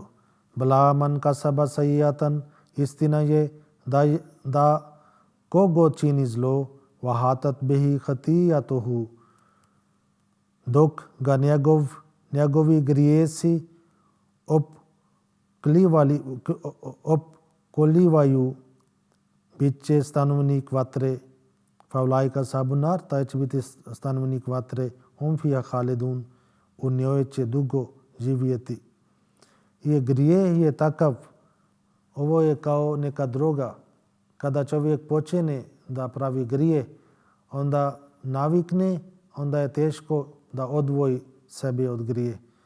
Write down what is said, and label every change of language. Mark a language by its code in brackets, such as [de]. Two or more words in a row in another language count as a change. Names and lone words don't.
[ar] بلى من كسب سيئة, [bs] istina je da kogo čini zlo, [ar] وأحاطت به خطيئته, [bs] dok ga njegovi grijesi opkolivaju, bit će stanovnik vatre, [ar] فأولئك أصحاب النار, [bs] taj će biti stanovnik vatre, [ar] هم فيها خالدون, [bs] u njoj će dugo živjeti. I grijeh je takav, ovo je kao neka droga. Kada čovjek počne da pravi grijeh, onda navikne, onda je teško da odvoji sebe od grije.